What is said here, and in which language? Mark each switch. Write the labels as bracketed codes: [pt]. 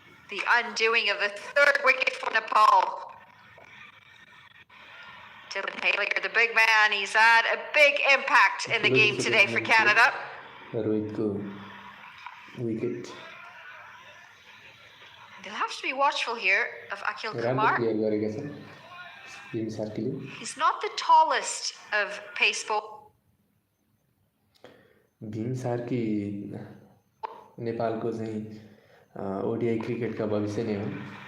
[en] The undoing of the third wicket for Nepal. Dylan Haliger, the big man, he's had a big impact in the game today for Canada. [ne] रोहितको wicket [en] They'll have to be watchful here of Akhil [ne] राम्रो [en] Kumar. [ne] Clear गरेका छन् Bhim सार्कीले [en] He's not the tallest of pace bowlers. [ne] Bhim Sarki नेपालको चाहिँ ODI क्रिकेटका भविष्य नै हुन्